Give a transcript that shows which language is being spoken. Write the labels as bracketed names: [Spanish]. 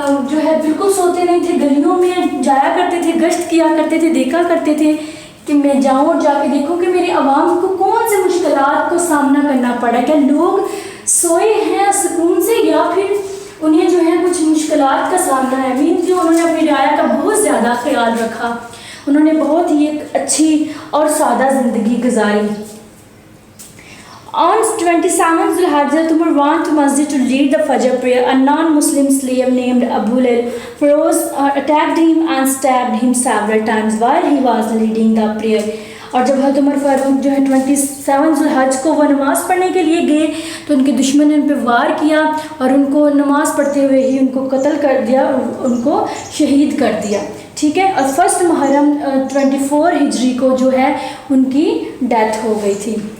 [Urdu] جو ہے بالکل سوتے نہیں تھے، گلیوں میں جایا کرتے تھے، گشت کیا کرتے تھے، دیکھا کرتے تھے کہ میں جاؤں اور جا کے دیکھوں کہ میرے عوام کو کون سے مشکلات کو سامنا کرنا پڑا، کیا لوگ سوئے ہیں سکون سے یا پھر انہیں جو ہے کچھ مشکلات کا سامنا ہے۔ مینس جو انہوں نے اپنی رعایا کا بہت زیادہ خیال رکھا، انہوں نے بہت ہی ایک اچھی اور سادہ زندگی گزاری۔ [English] On 27th Dhul-Hijjah, Hazrat Umar went to masjid to lead the Fajr prayer. A non-Muslim slave named Abu Lail Feroz attacked him and stabbed him several times while he was leading the prayer. [Urdu] اور جب حضرت عمر فاروق جو ہے 27 ذوالحج کو وہ نماز پڑھنے کے لیے گئے تو ان کے دشمن نے ان پہ وار کیا اور ان کو نماز پڑھتے ہوئے ہی ان کو قتل کر دیا اور ان کو شہید کر دیا، ٹھیک ہے۔ اور 1 محرم 24 ہجری کو جو ہے ان کی ڈیتھ ہو گئی تھی۔